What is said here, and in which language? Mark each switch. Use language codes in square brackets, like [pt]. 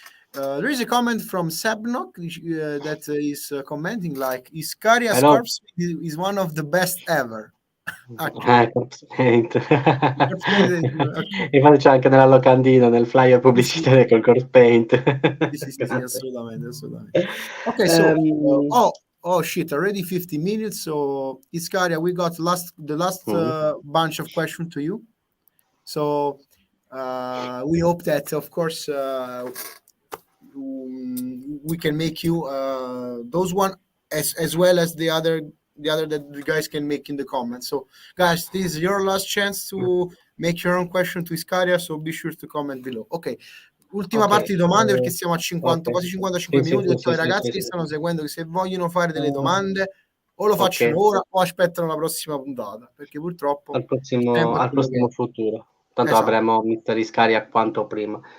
[en] There is a comment from Sebnok that is commenting like Iscariah Corpse is one of the best ever. Corpse Paint. [it] Infatti c'è anche nella locandina, nel flyer pubblicitario col Corpse Paint. Sì, assolutamente. [en] Ok, so oh shit, already 50 minutes. So Iscariah, we got the last bunch of questions to you. So we hope that, of course, we can make you those one as well as the other that you guys can make in the comments. So guys, this is your last chance to make your own question to Iscariah, so be sure to comment below. [it] Ok, ultima parte di domande, perché siamo a 50, quasi 55 minuti. Ho detto ai ragazzi che stanno seguendo che se vogliono fare delle domande o lo facciano ora o aspettano la prossima puntata, perché purtroppo al prossimo futuro. Tanto avremo Mr. Iscariah quanto prima.